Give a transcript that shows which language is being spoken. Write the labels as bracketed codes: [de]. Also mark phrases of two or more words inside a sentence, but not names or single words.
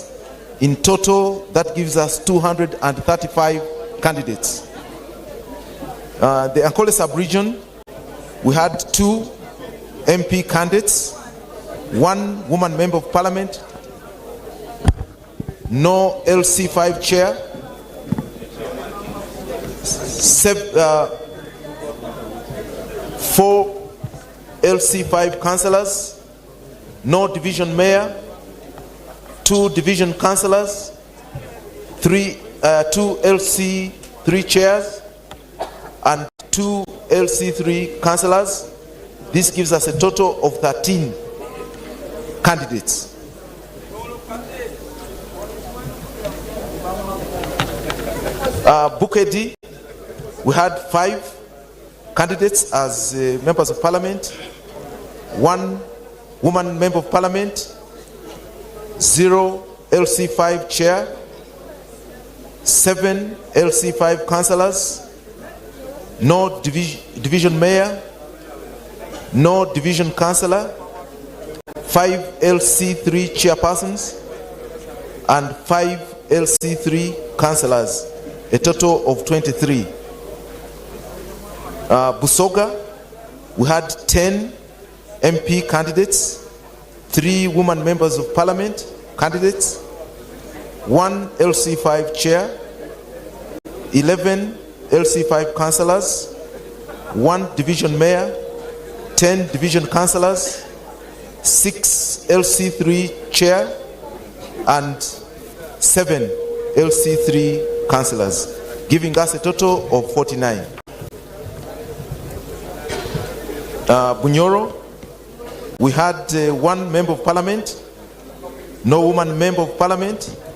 [en] In total, that gives us 235 candidates. The Ankole sub-region, we had 2 MP candidates, 1 woman member of parliament, no LC5 chair, 4 LC5 councillors, no division mayor, 2 division councillors, 2 LC3 chairs, and 2 LC3 councillors. This gives us a total of 13 candidates. Bukedi, we had 5 candidates as members of parliament, 1 woman member of parliament, 0 LC5 chair, 7 LC5 councillors, no division mayor, no division councillor, 5 LC3 chairpersons, and 5 LC3 councillors, a total of 23. Busoga, we had 10 MP candidates, 3 woman members of parliament candidates, 1 LC5 chair, 11 LC5 councillors, 1 division mayor, 10 division councillors, 6 LC3 chair, and 7 LC3 councillors, giving us a total of 49. Bunyoro, we had 1 member of parliament, no woman member of parliament,